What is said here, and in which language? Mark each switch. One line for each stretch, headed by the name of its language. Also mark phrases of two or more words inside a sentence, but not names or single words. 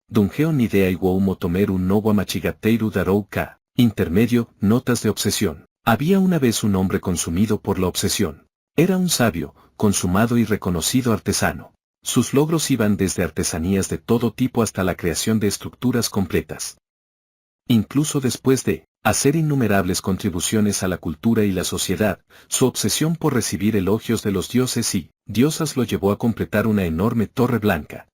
Spanish: Dungeo Nidea Iwou Motomeru no wa Machigateiru Darou Ka. Intermedio, notas de obsesión. Había una vez un hombre consumido por la obsesión. Era un sabio, consumado y reconocido artesano. Sus logros iban desde artesanías de todo tipo hasta la creación de estructuras completas. Incluso después de hacer innumerables contribuciones a la cultura y la sociedad, su obsesión por recibir elogios de los dioses y diosas lo llevó a completar una enorme torre blanca.